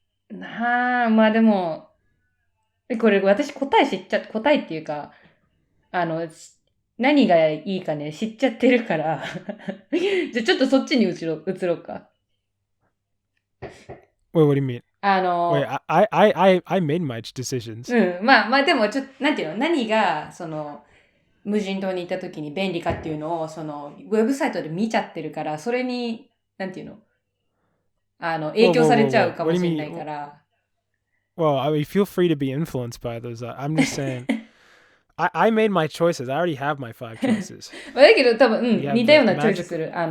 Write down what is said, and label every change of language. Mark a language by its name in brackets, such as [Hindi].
[Japanese] まあでもこれ私答えっていうか何がいいかね知っちゃってるからじゃあちょっとそっちに移ろうか。 [English] Wait, what do you mean? Wait, I made my decisions. まあでもなんていうの何が無人島に行った時に便利かっていうのを、その、ウェブサイトで見ちゃってるから、それに、なんていうの影響されちゃうかもしれないから。 Well, I mean, feel free to be influenced by those. I'm just saying, I made my choices. I already have my 5 choices. [Japanese] だけど多分、似たようなチョイスする。